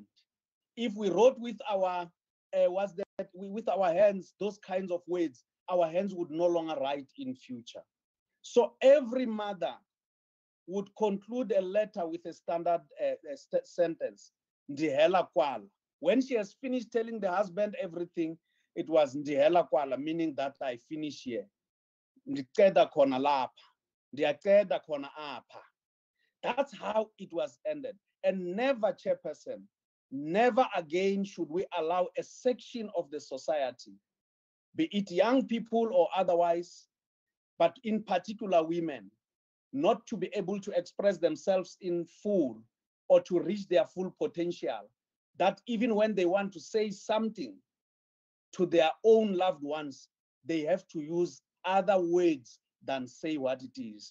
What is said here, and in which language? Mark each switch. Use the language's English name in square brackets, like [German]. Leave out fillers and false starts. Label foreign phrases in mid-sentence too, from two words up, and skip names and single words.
[English] If we wrote with our with our hands those kinds of words, our hands would no longer write in future. So every mother would conclude a letter with a standard sentence, [Xhosa] Ndihela kwala. [English] When she has finished telling the husband everything, it was [Xhosa] Ndihela kwala, [English] meaning that I finish here. [Xhosa] Ndiceda khona lapha, ndiyaceda khona apha. [English] That's how it was ended. And never, Chairperson, never again should we allow a section of the society, be it young people or otherwise, but in particular women, not to be able to express themselves in full or to reach their full potential, that even when they want to say something to their own loved ones, they have to use other words than say what it is.